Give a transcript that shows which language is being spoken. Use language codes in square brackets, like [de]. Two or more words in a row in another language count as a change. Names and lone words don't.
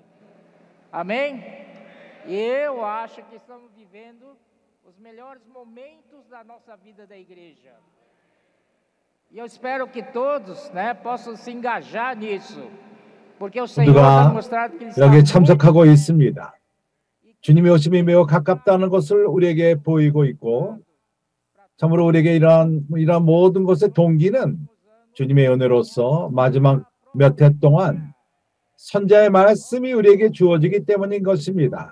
[pt] Amém? E eu acho que estamos vivendo os melhores momentos da nossa vida da igreja. E eu espero que todos, possam se engajar nisso, porque o Senhor tem mostrado que Ele está [ko] 여기에 참석하고 있습니다. 주님의 오심이 매우 가깝다는 것을 우리에게 보이고 있고, 참으로 우리에게 이러한 모든 것의 동기는 주님의 은혜로서 마지막 몇 해 동안 선자의 말씀이 우리에게 주어지기 때문인 것입니다.